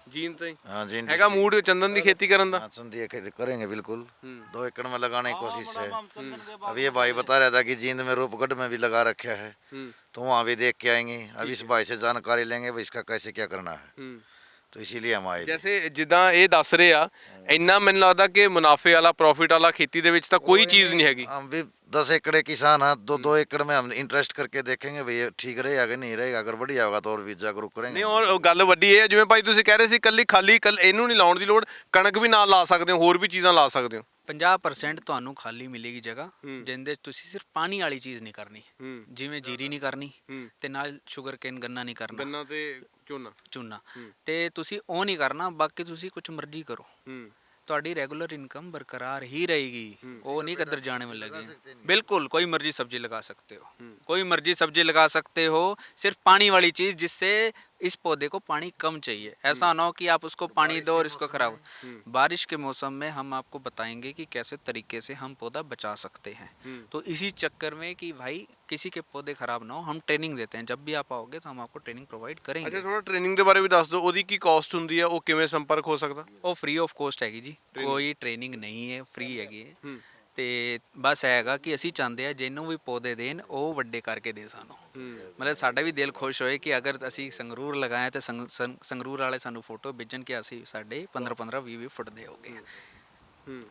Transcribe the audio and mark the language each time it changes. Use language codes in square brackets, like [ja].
[pa] Jean ਤੋਂ ਹੀ [hi] हाँ जी। [pa] ਹੈਗਾ ਮੂਡ ਚੰਦਨ ਦੀ ਖੇਤੀ ਕਰਨ ਦਾ? [hi] हाँ, चंदी खेती करेंगे बिल्कुल। 2 एकड़ में लगाने की कोशिश है। अब ये भाई बता रहा था कि जींद में रूपगढ़ में भी लगा रखा है, तो वहाँ भी देख के आएंगे। अब इस भाई से जानकारी लेंगे भाई इसका कैसे क्या करना है, तो इसीलिए हम आए थे। [pa] ਜੈਸੇ ਜਿੱਦਾਂ ਇਹ ਦੱਸ ਰਹੇ ਆ, ਇੰਨਾ ਮੈਨੂੰ ਲੱਗਦਾ ਕਿ ਮੁਨਾਫੇ ਵਾਲਾ, ਪ੍ਰੋਫਿਟ ਵਾਲਾ ਖੇਤੀ ਦੇ ਵਿੱਚ ਤਾਂ ਕੋਈ ਚੀਜ਼ ਨਹੀਂ ਹੈਗੀ। [hi] हम भी 10 एकड़ किसान हैं, 2 एकड़ में हम इंटरेस्ट करके देखेंगे भाई ये ठीक रहेगा कि नहीं रहेगा। अगर बढ़िया होगा तो और भी जागरूक करेंगे। [pa] ਨਹੀਂ, ਔਰ ਗੱਲ ਵੱਡੀ ਇਹ ਹੈ, ਜਿਵੇਂ ਭਾਈ ਤੁਸੀਂ ਕਹਿ ਰਹੇ ਸੀ, ਕੱਲੀ ਇਹਨੂੰ ਨਹੀਂ ਲਾਉਣ ਦੀ ਲੋੜ, ਕਣਕ ਵੀ ਨਾਲ ਲਾ ਸਕਦੇ ਹੋ, ਹੋਰ ਵੀ ਚੀਜ਼ਾਂ ਲਾ ਸਕਦੇ ਹੋ। 50% ਤੁਹਾਨੂੰ ਖਾਲੀ ਮਿਲੇਗੀ ਜਗ੍ਹਾ, ਜਿੰਦੇ ਤੁਸੀਂ ਸਿਰਫ ਪਾਣੀ ਵਾਲੀ ਚੀਜ਼ ਨਹੀਂ ਕਰਨੀ, ਜਿਵੇਂ ਜੀਰੀ ਨਹੀਂ ਕਰਨੀ ਤੇ ਨਾਲ ਸ਼ੂਗਰ ਕੇਨ, ਗੰਨਾ ਨਹੀਂ ਕਰਨਾ, ਗੰਨਾ ਤੇ ਝੋਨਾ, ਤੇ ਤੁਸੀਂ ਉਹ ਨਹੀਂ ਕਰਨਾ। ਬਾਕੀ ਤੁਸੀਂ ਕੁਝ ਮਰਜ਼ੀ ਕਰੋ, ਤੁਹਾਡੀ ਰੈਗੂਲਰ ਇਨਕਮ ਬਰਕਰਾਰ ਹੀ [hi] रहेगी, वो नहीं किधर जाने में लगेगी। बिल्कुल कोई मर्जी सब्जी लगा सकते हो, कोई मर्जी सब्जी लगा सकते हो, सिर्फ पानी वाली चीज़, जिससे इस पौधे को पानी कम चाहिए। ऐसा ना हो कि आप उसको पानी दो और इसको खराब। बारिश के मौसम में हम आपको बताएंगे कि कैसे तरीके से हम पौधा बचा सकते हैं। तो इसी चक्कर में कि भाई किसी के पौधे खराब ना हो, हम ट्रेनिंग देते हैं। जब भी आप आओगे तो हम आपको ट्रेनिंग प्रोवाइड करेंगे। [pa] ਅੱਛਾ, ਥੋੜਾ ਟ੍ਰੇਨਿੰਗ ਦੇ ਬਾਰੇ ਵੀ ਦੱਸ ਦਿਓ, ਉਹਦੀ ਕੀ ਕਾਸਟ ਹੁੰਦੀ ਹੈ, ਉਹ ਕਿਵੇਂ ਸੰਪਰਕ ਹੋ ਸਕਦਾ? ਉਹ ਫ੍ਰੀ ਆਫ ਕੋਸਟ ਹੈਗੀ ਜੀ, ਕੋਈ ਟ੍ਰੇਨਿੰਗ ਨਹੀਂ ਹੈ, ਫ੍ਰੀ ਹੈਗੀ ਹੈ। ਤੇ ਬਸ ਹੈਗਾ ਕਿ ਅਸੀਂ ਚਾਹੁੰਦੇ ਆ ਜਿਹਨੂੰ ਵੀ ਪੌਦੇ ਦੇਣ ਉਹ ਵੱਡੇ ਕਰਕੇ ਦੇ ਸਾਨੂੰ। ਮਤਲਬ ਸਾਡਾ ਵੀ ਦਿਲ ਖੁਸ਼ ਹੋਏ ਕਿ ਅਗਰ ਅਸੀਂ ਸੰਗਰੂਰ ਲਗਾਇਆ ਤੇ ਸੰਗਰੂਰ ਵਾਲੇ ਸਾਨੂੰ ਫੋਟੋ ਭੇਜਣ ਕਿ ਅਸੀਂ ਸਾਡੇ 15-15 20 ਫੁੱਟ ਦੇ ਹੋ ਗਏ।